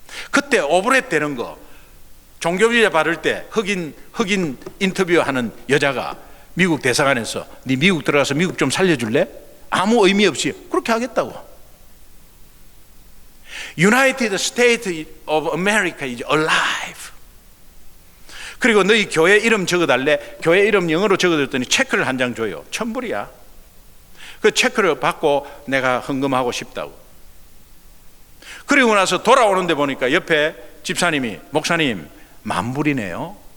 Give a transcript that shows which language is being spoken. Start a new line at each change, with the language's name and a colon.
Korean: 그때 오버랩 되는 거, 종교비자 받을 때 흑인 인터뷰하는 여자가 미국 대사관에서, 네 미국 들어가서 미국 좀 살려줄래? 아무 의미 없이 그렇게 하겠다고.
English: United States of America is alive.
Korean: 그리고 너희 교회 이름 적어달래? 교회 이름 영어로 적어줬더니 체크를 한 장 줘요. $1,000이야. 그 체크를 받고 내가 헌금하고 싶다고. 그리고 나서 돌아오는데 보니까 옆에 집사님이, 목사님, $10,000이네요.